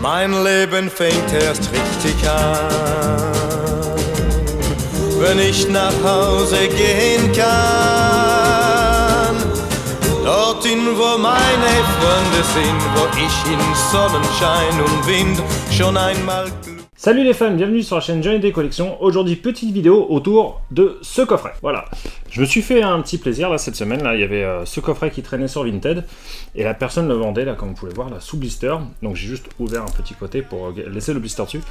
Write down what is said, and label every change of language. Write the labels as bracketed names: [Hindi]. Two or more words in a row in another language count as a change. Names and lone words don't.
[German] Mein Leben fängt erst richtig an, wenn ich nach Hause gehen kann. Dorthin, wo meine Freunde sind, wo ich in Sonnenschein und Wind schon einmal... [French] Salut les fans, bienvenue sur la chaîne Johnny Day Collection. Aujourd'hui, petite vidéo autour de ce coffret. Voilà, je me suis fait un petit plaisir là cette semaine. Là, il y avait ce coffret qui traînait sur Vinted et la personne le vendait là, comme vous pouvez voir, là, sous blister. Donc j'ai juste ouvert un petit côté pour laisser le blister dessus.